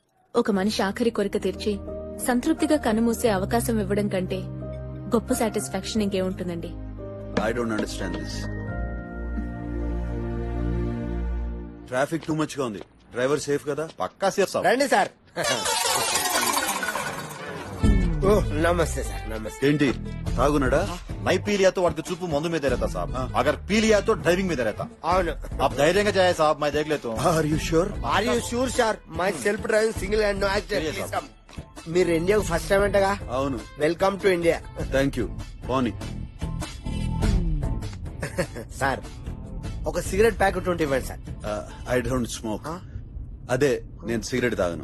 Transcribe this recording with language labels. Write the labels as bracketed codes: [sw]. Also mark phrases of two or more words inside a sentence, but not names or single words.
[te] ఒక మనిషి ఆఖరి కోరిక తీర్చి సంతృప్తిగా కన్నుమూసే అవకాశం ఇవ్వడం కంటే గొప్ప సాటిస్ఫాక్షన్ ఇంకేముంటుందండి? [en] I don't understand this. Traffic too much [te] గా ఉంది. [en] driver safe కదా? [te] పక్కా సేఫ్ సార్. రండి సార్. నమస్తే సార్. నమస్తే. ఏంటి తాగున్నాడా? [hi] నై पी लिया तो [te] వాడికి చూపు మందు మీద [hi] रहता साहब, अगर पी लिया तो ड्राइविंग మీద रहता. [te] అవును. [hi] आप धैर्य जाए साहब, मैं देख लेता हूं. [en] Are you sure? Are you sure sir? Myself driving single and no accident. [te] మీరు ఇండియాకు [en] first time [te] అంటగా? అవును. [en] Welcome to India. Thank you. పోనీ [te] సార్ ఒక [en] cigarette packet [te] ఉంటే ఇవ్వండి సార్. [en] I don't smoke. [te] అదే నేను సిగరెట్ తాగను.